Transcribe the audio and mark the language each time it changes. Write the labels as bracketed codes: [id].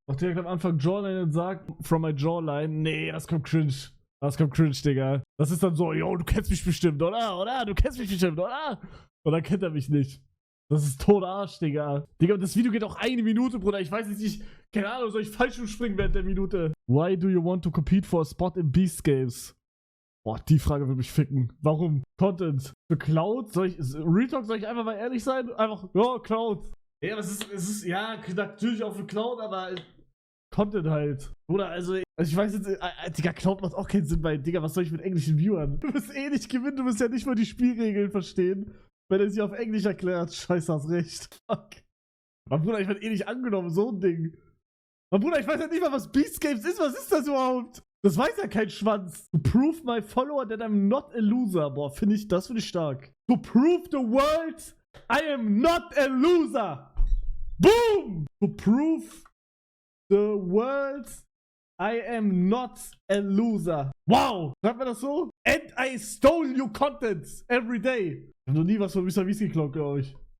[de] Auch direkt am Anfang Jawline und sagt, [en] from my jawline. [de] Nee, das kommt cringe. Das kommt cringe, Digga. Das ist dann so, yo, du kennst mich bestimmt, oder? Oder? Du kennst mich bestimmt, oder? Und dann kennt er mich nicht. Das ist toter Arsch, Digga. Digga, das Video geht auch 1 Minute, Bruder. Ich weiß nicht, keine Ahnung, soll ich falsch springen während der Minute? [en] Why do you want to compete for a spot in Beast Games? [de] Boah, die Frage will mich ficken. Warum? Content. Für Cloud? Real Talk, soll ich einfach mal ehrlich sein? Einfach, ja, Cloud. Ja, es ist, ja, natürlich auch für Cloud, aber Content halt. Oder, also ich weiß jetzt, Digga, Cloud macht auch keinen Sinn, weil, Digga, was soll ich mit englischen Viewern? Du wirst eh nicht gewinnen, du wirst ja nicht mal die Spielregeln verstehen. Wenn er sie auf Englisch erklärt, scheiße, hast recht. Fuck. Mein Bruder, ich werde eh nicht angenommen, so ein Ding. Mein Bruder, ich weiß ja nicht mal, was Beast Games ist. Was ist das überhaupt? Das weiß ja kein Schwanz. [en] To prove my follower that I'm not a loser. [de] Boah, das finde ich stark. [en] To prove the world I am not a loser. Boom! To prove the world I am not a loser. Wow! [de] Sagt man das so? [en] And I stole your content every day. [de] Ich hab noch nie was von Mr. Beast geklaut, glaube ich.